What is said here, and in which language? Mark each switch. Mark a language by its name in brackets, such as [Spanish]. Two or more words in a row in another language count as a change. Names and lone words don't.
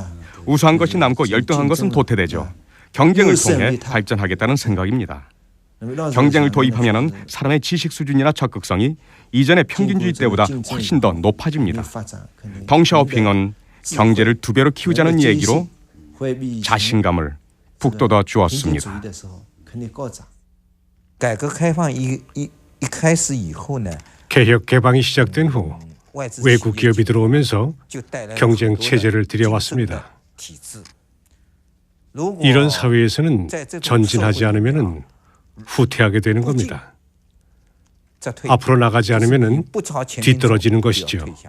[Korean] 우수한 것이 남고 열등한 것은 도태되죠. 경쟁을 통해 발전하겠다는 생각입니다. 경쟁을 도입하면 사람의 지식 수준이나 적극성이 이전의 평균주의 때보다 훨씬 더 높아집니다. 덩샤오핑은 경제를 2배로 키우자는 얘기로 자신감을 북돋아 주었습니다. [Chinese] 改革开放一开始以后呢 [Korean] 개혁 개방이 시작된 후 외국 기업이 들어오면서 경쟁 체제를 들여왔습니다. 이런 사회에서는 전진하지 않으면 후퇴하게 되는 겁니다. 앞으로 나가지 않으면 뒤떨어지는 것이죠.